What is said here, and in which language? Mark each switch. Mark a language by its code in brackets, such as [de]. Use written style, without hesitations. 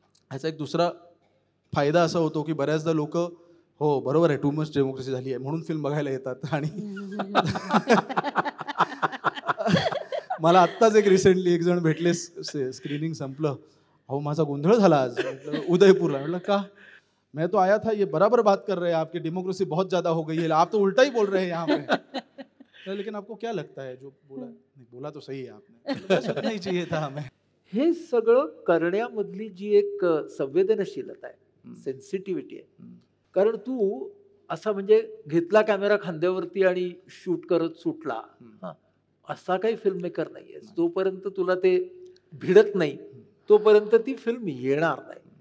[mr] ह्याचा एक दुसरा फायदा असा होतो की बऱ्याचदा लोक, हो बरोबर आहे, टू मच डेमोक्रेसी झाली आहे म्हणून फिल्म बघायला येतात. आणि मला आत्ताच एक रिसेंटली एक जण भेटले, स्क्रीनिंग संपलं, अहो माझा गोंधळ झाला आज, उदयपूरला. म्हटलं का? [hi] मैं तो आया था, ये बराबर बात कर रहे हैं, आपकी डेमोक्रेसी बहुत ज्यादा हो गई है, आप तो उल्टा ही बोल रहे हैं यहाँ पे. लेकिन आपको क्या लगता है जो बोला? नहीं, बोला तो सही है आपने, सुनना ही चाहिए था हमें. [mr] हे सगळं करण्यामधली जी एक संवेदनशीलता आहे, सेन्सिटिव्हिटी आहे. कारण तू असा म्हणजे घेतला कॅमेरा खांद्यावरती आणि शूट करत सुटला, असा काही फिल्म मेकर नाहीये. जोपर्यंत तुला ते भिडत नाही तोपर्यंत ती फिल्म येणार नाही.